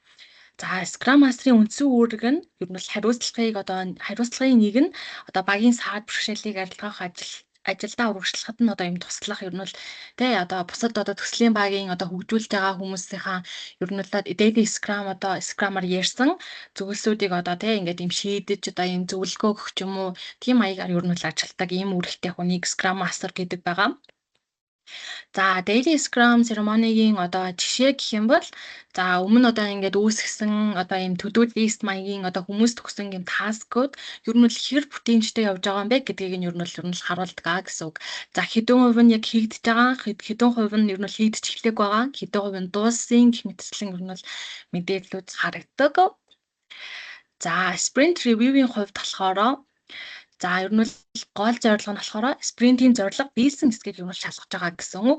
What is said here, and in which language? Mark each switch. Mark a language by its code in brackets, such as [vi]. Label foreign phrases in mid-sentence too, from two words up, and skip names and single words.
[mn] За [en] Scrum Master- [mn] ын үндсэн үүрэг нь ер нь бол хариуцлагын нэг нь одоо багийн саад бэрхшээлийг арилгах ажилдаа урагшлахад нь одоо юм туслах ер нь бол тий одоо бусад одоо төслийн багийн одоо хөгжүүлж байгаа хүмүүсийнхаа ер нь бол [en] daily scrum [mn] одоо scrum-аар ярьсан зөвлөсүүдийг одоо тий ингээд юм шийдэж одоо юм зөвлөгөө өгөх юм уу тийм маягаар ер нь бол ажилтдаг ийм үүрэгтэй хүнийг [en] scrum master [mn] гэдэг байгаа. За [en] daily scrum ceremony- [mn] гийн одоо жишээ гэх юм бол за өмнө одоо ингээд үүсгэсэн одоо ийм [en] to-do list [mn] маягийн одоо хүмүүс төгсөн юм таскууд ер нь л хэр бүтээмжтэй явж байгаа юм бэ гэдгийг нь ер нь л харуулдаг гэсэн үг. За хэдэн хувь нь яг хийгдэж байгаа, хэдэн хувь нь ер нь хийгдэж эхлэх байгаа, хэдэн хувь нь дууссан гэх мэтчлэн ер нь мэдээллүүд харагддаг. За [en] sprint review- [mn] ийн хувьд болохоор за ер нь гол зорилго нь болохоор спринтийн зорилго бизнесийг ер нь шалгаж байгаа гэсэн үг.